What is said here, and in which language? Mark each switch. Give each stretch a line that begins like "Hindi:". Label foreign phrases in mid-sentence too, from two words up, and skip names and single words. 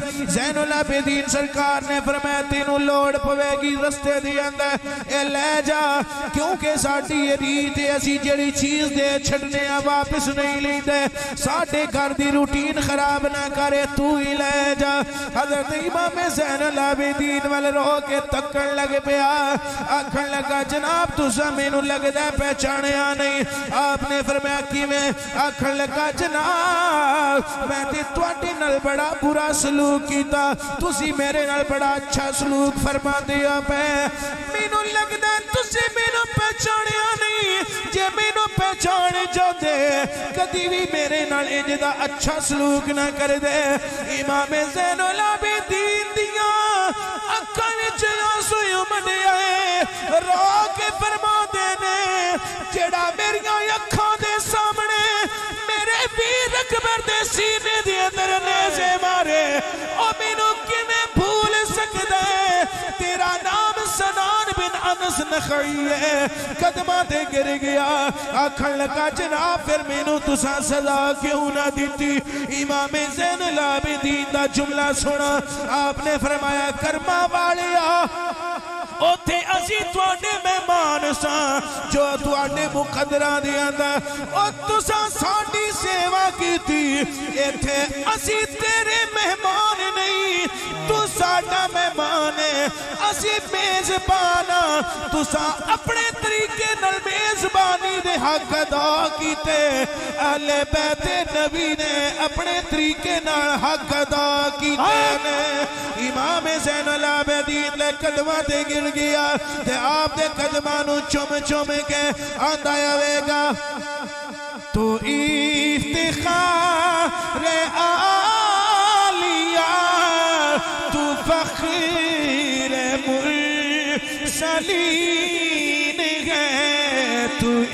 Punjabi: زین العابدین سرکار نے فرمایا تینوں لوڑ پوے گی رستے دی اندر اے لے جا، کیونکہ ساڈی یہ ریت ہے اسی جڑی چیز دے چھڑنے واپس نہیں لیندے، ساڈے گھر دی روٹین خراب نہ کرے، تو ہی لے جا۔ حضرت امام زین العابدین والے رو کے تکن لگ پیا، آکھن لگا جناب تسا مینوں لگدا ہے پہچانیا نہیں۔ آپ نے فرمایا کیویں؟ آکھن لگا جناب میں تے تواڈے نال بڑا برا سلوک کیتا، تسی میرے نال بڑا اچھا سلوک فرماندے ہو پے، مینوں لگدا ہے تسی مینوں پہچانیا نہیں، جے مینوں پہچان جاندے کدی بھی میرے نال انج دا اچھا سلوک نہ کردے۔ امام زین العابدین دیاں اکھاں وچ آنسو امڈ آئے، رو کے فرماندے نے جڑا میریاں اکھاں دے سامنے میرے ویر اکبر دے سینے دے اندر نیزے مارے او مینوں کیویں بھول سکدا ہے؟ تیرا نام سنان بن انس نخعی ہے۔ قدماں تے گر گیا، آکھن لگا جناب پھر مینوں تساں سزا کیوں نہ دیتی؟ امام زین العابدین دا جملہ سنا، آپ نے فرمایا کرما والیا اوتھے اسی تواڈے مہمان ساں جو تواڈے مقدراں دے اندر او تساں ساڈی سیوا کیتی، ایتھے اسی تیرے مہمان نہیں تو ساڈا مہمان ہے اسی میزبان تو اپنے طریقے نال میزبانی دے حق ادا کیتے اہل بیت نبی نے اپنے طریقے نال حق ادا کیتے نے امام زین العابدین دے قدماں تے گر گیا تے آپ دے قدماں نو چوم چوم کے آندا آوے گا تو افتخار آلیہ تو فخر مرسلین ہے تو